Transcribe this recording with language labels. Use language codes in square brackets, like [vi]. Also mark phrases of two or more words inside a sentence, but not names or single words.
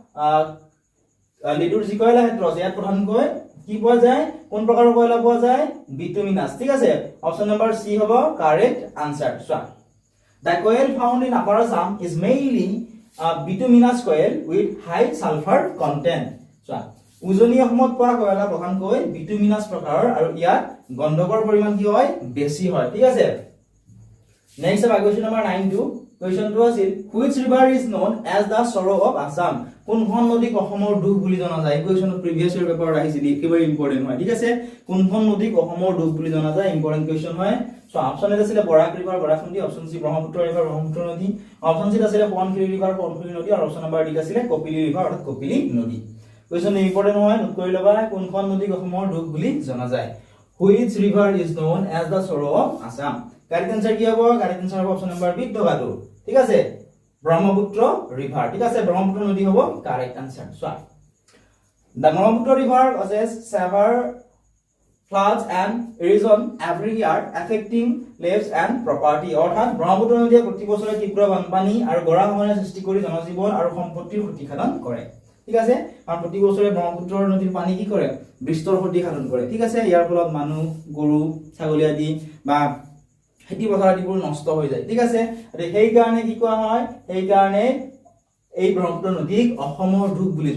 [as] লিডুৰ যি কয়লা ক্ষেত্ৰ আছে ইয়াত প্ৰধানকৈ কি পোৱা যায় কোন প্ৰকাৰৰ কয়লা পোৱা যায় বিটুমিনাছ ঠিক আছে [en] option number C [as] হ'ব [en] correct answer [as] চোৱা [en] The coal found in Upper Assam is mainly bituminous coal with high sulfur content. [as] So, উজনি অসমত পোৱা কয়লা প্ৰধানকৈ বিটুমিনাছ প্ৰকাৰৰ আৰু ইয়াত গন্ধকৰ পৰিমাণ কি হয় বেছি হয় ঠিক আছে নেক্সট আছে [en] question number [as] 9 কোৱেশ্চনটো আছিল [en] which river is known as the sorrow of Assam [as] কোনখন নদীক অসমৰ দুখ বুলি জনা যায় কোৱেশ্চনত প্ৰিভিয়াছ ইয়াৰ পেপাৰত আহিছিল একেবাৰে ইম্পৰ্টেন্ট হয় ঠিক আছে কোনখন নদীক অসমৰ দুখ বুলি জনা যায় ইম্পৰ্টেন্ট কোৱেশ্চন হয় [en] so option A [as] আছিলে বৰাক ৰিভাৰ বৰাক নদী [en] option C [as] ব্ৰহ্মপুত্ৰ ৰিভাৰ ব্ৰহ্মপুত্ৰ নদী [en] option C [as] আছিলে সোৱণশিৰি ৰিভাৰ সোৱণশিৰি নদী আৰু [en] option number D [as] আছিলে কপিলি ৰিভাৰ অৰ্থাৎ কপিলি নদী [en] question important [as] হয় নোট কৰি লবা কোনখন নদীক অসমৰ দুখ বুলি জনা যায় [en] which river is known as the sorrow of Assam correct answer [as] কি হ'ব [en] correct answer [as] হ'ব [en] option number B [as] টকাটো ঠিক আছে ব্ৰহ্মপুত্ৰ ৰিভাৰ ঠিক আছে ব্ৰহ্মপুত্ৰ নদী হ'ব [en] correct answer [as] চোৱা [en] the Brahmaputra river causes severe floods and erosion every year affecting lives and property [as] অৰ্থাৎ ব্ৰহ্মপুত্ৰ নদীয়ে প্ৰতি বছৰে তীব্ৰ বানপানী আৰু গৰাখহনীয়াৰ সৃষ্টি কৰি জনজীৱন আৰু সম্পত্তিৰ ক্ষতি সাধন কৰে ঠিক আছে আৰু প্ৰতি বছৰে ব্ৰহ্মপুত্ৰ নদীৰ পানী কি কৰে বিস্তৰ ক্ষতি সাধন কৰে ঠিক আছে ইয়াৰ ফলত মানুহ গৰু ছাগলী আদি বা খেতি পথাৰ আদিবোৰ নষ্ট হৈ যায় ঠিক আছে আৰু সেই কাৰণে কি কোৱা হয় এই কাৰণে এই ব্ৰহ্মপুত্ৰ নদীক অসমৰ দুখ বুলি